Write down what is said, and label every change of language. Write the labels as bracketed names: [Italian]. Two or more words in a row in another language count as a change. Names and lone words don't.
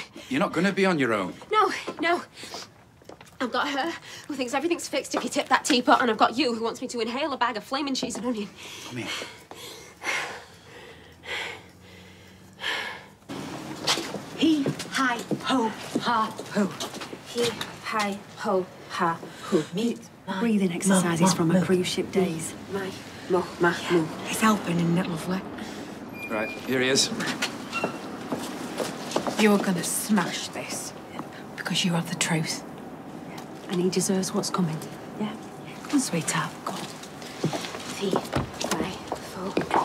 [English] You're not going to be on your own. No, no. I've got her, who thinks everything's fixed if you tip that teapot, and I've got you, who wants me to inhale a bag of flaming cheese and onion. Come here. He, hi, ho, ha, ho. He, hi, ho, ha, ho. Mute. Breathing exercises from her cruise ship days. My, mo, ma, moo. It's helping, isn't it, lovely? Right, here he is. You're gonna smash this. Because you have the truth. And he deserves what's coming. Yeah? Come on, sweetheart. Go on. He, hi, ho.